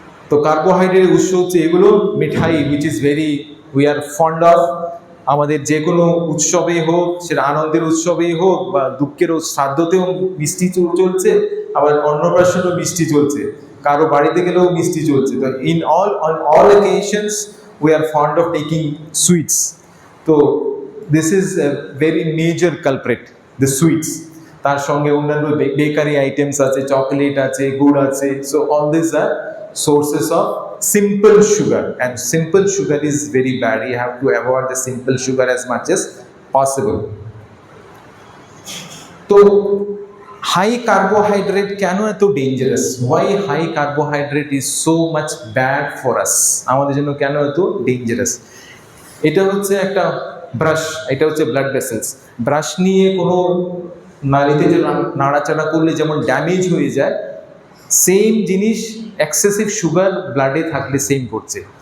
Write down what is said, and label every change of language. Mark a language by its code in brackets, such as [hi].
[bn] তো কার্বোহাইড্রেটের উৎস হচ্ছে এগুলো, মিঠাই [en] which is very we are fond of, [bn] আমাদের যে কোনো উৎসবেই হোক, সেটা আনন্দের উৎসবেই হোক বা দুঃখের শ্রাদ্ধতেও মিষ্টি চলছে, আবার অন্নপ্রাশনেও মিষ্টি চলছে, কারো বাড়িতে গেলেও মিষ্টি চলছে। [en] তো on all occasions we are fond of taking sweets. তো this is a very major culprit, the sweets. [bn] তার সঙ্গে অন্যান্য বেকারি আইটেমস আছে, চকলেট আছে, গুড় আছে। [en] So all this are sources of simple sugar, and simple sugar is very bad. You have to avoid the simple sugar as much as possible. [bn] তো high carbohydrate কেন এত dangerous? [en] Why high carbohydrate is so much bad for us? [bn] আমাদের জন্য কেন এত dangerous? এটা হচ্ছে একটা ব্রাশ, এটা হচ্ছে ব্লাড ভেসেলস। ব্রাশ নিয়ে কোনো নাড়িতে যে নাড়াচাড়া করলে যেমন ড্যামেজ হয়ে যায়, সেম জিনিস এক্সেসিভ সুগার ব্লাডে থাকলে সেম করছে।